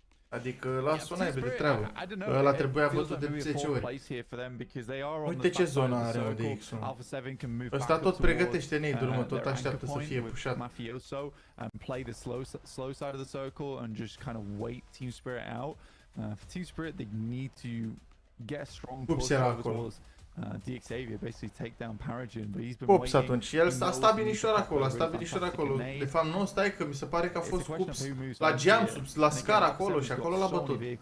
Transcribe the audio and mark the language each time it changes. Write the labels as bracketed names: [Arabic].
[Romanian] Adică lasă-o naibii de treabă. Ăla trebuia bătut de 10 ori. Uite ce zonă are, mă, de X1. Ăsta tot pregătește nade-uri, mă, tot așteaptă să fie pușat. [English] Play the slow side of the circle and just kind of wait Team Spirit out. For Team Spirit, they need to get a strong push over towards Xavier, basically take down Paragin, but he's been [Romanian] Cups atunci, el a stat binișor acolo, a stat binișor acolo. De fapt nu, stai că mi se pare că a fost Cups la geam, la scara acolo și acolo l-a bătut.